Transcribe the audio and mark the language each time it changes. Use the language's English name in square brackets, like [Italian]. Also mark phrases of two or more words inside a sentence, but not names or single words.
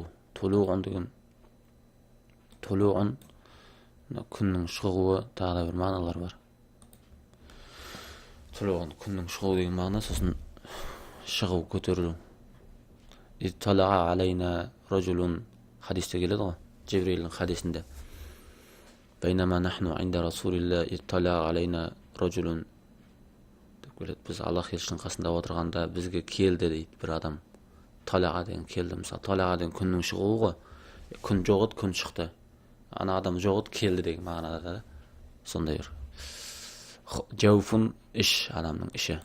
[Kazakh] Толуғын деген күннің шығуы, тағы да бір мағыналар бар. Толуғын күннің шығуы деген мағына, сосын шығу, көтерілу. [Arabic] اطلع علينا رجل [Kazakh] хадисте келеді ғой, Жибрилдің хадисінде. [Arabic] بينما نحن عند رسول الله اطلع علينا رجل. [Kazakh] Біз Аллах елшінің қасында отырғанда бізге келді дейді бір адам. Талаға деген келді. Мысалы, талаға деген күннің шығуы ғой. Күн жоқ еді, күн шықты. Ана адам жоқ еді, келді деген мағынада да. Сондай бір. Жауфун іш, адамның іші.